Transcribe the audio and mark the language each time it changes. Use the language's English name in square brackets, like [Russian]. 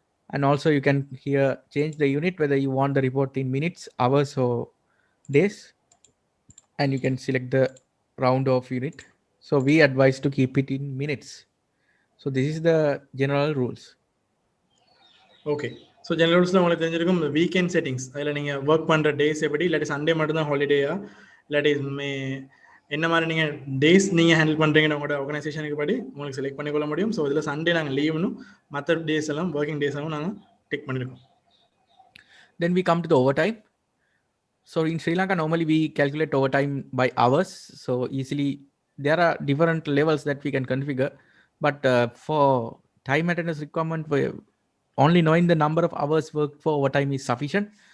[English] And also you can here change the unit whether you want the report in minutes, hours, or days. And you can select the round off unit. So we advise to keep it in minutes. So this is the general rules. Okay. [Tamil] So general ரூல்ஸில் உங்களுக்கு தெரிஞ்சிருக்கும் இந்த weekend settings. அதில் நீங்கள் work பண்ணுற days எப்படி, இல்லாட்டி Sunday மட்டும்தான் ஹாலிடேயா, இல்லாட்டி என்ன மாதிரி நீங்கள் டேஸ் நீங்கள் ஹேண்டில் பண்ணுறீங்கன்னு உங்களோட ஆர்கனைசேஷனுக்கு படி உங்களுக்கு செலக்ட் பண்ணிக்கொள்ள முடியும். ஸோ இதில் சண்டே நாங்கள் லீவ்னு, மற்ற டேஸ் எல்லாம் ஒர்க்கிங் டேஸ் எல்லாம் நாங்கள் டிக் பண்ணியிருக்கோம். [English] Then we come to the overtime. So in Sri Lanka, normally we calculate overtime by hours. So easily there are different levels that we can configure. But for time attendance requirement, only knowing the number of hours worked for overtime is sufficient.